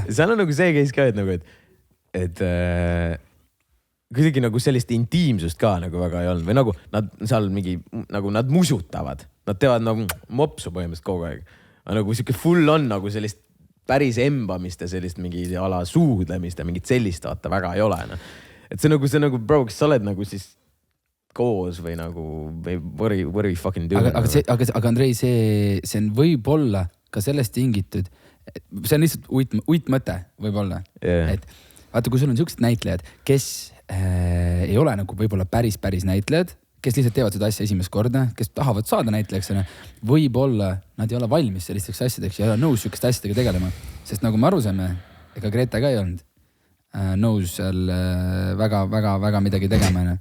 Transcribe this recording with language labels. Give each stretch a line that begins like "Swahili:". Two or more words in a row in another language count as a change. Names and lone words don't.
Estonian: Seal on nagu see case ka, et nagu, et kuidagi nagu sellist intiimsust ka nagu väga ei olnud või nagu nad seal mingi, nagu nad musutavad, nad teevad nagu mopsu põhimõtteliselt kogu aeg. Aga nagu siuke full on nagu sellist päris embamist ja sellist mingi ala suudlemist ja mingit sellist vaata väga ei ole. No. Et see nagu, bro, kas sa oled nagu siis koos või nagu, või
English: what are you fucking doing?
Estonian: Aga Andrei, see on võib-olla ka sellest tingitud, see on lihtsalt uitmõte võib-olla, et vaata, kui sul on siuksed näitlejad, kes ei ole nagu võib-olla päris näitlejad, kes lihtsalt teevad seda asja esimest korda, kes tahavad saada näitlejaks, võib-olla nad ei ole valmis sellisteks asjadeks ja ei ole nõus siukeste asjadega tegelema, sest nagu me aru saime, ega Greta ka ei olnud nõus seal väga midagi tegema.